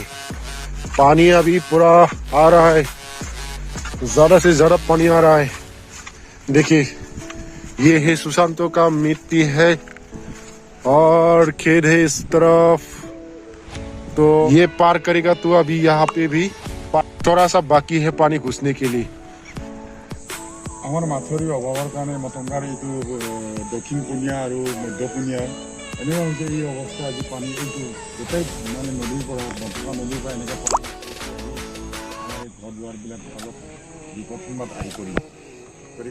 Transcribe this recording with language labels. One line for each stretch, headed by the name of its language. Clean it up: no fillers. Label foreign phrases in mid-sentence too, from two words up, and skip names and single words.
Hindi: पानी अभी पूरा आ रहा है, ज्यादा से ज्यादा पानी आ रहा है। देखिए ये है सुशांतो का मिट्टी है, और खेत है इस तरफ। तो ये पार करेगा तो अभी यहाँ पे भी थोड़ा सा बाकी है पानी घुसने के लिए।
Assamese: আমার মাছৰ অভাৱৰ কাৰণে মটংগাৰ এইটো দক্ষিণ কোণীয়া আৰু মধ্য কোণীয়াৰ এনেকুৱা হৈছে এই অৱস্থা। আজি পানী এইটো গোটেই মানে নদীৰ পৰা মটংগা নদীৰ পৰা এনেকৈ ঘৰ দুৱাৰবিলাক অলপ বিপদ সীমাত আহি পৰি।